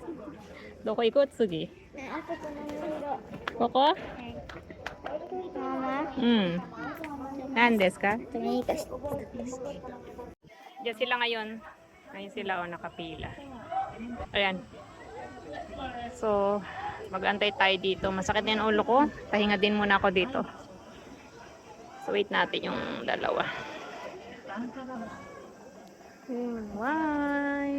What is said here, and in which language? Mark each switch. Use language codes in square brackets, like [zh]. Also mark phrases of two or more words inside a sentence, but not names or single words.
[ja] どこ行こう次。ここ？うん。何ですか？ [tl] Diyan sila ngayon. Ngayon sila nakapila. Ayan. So, mag-antay tayo dito. Masakit na yung ulo ko. Pahinga din muna ako dito. So, wait natin yung dalawa. Bye!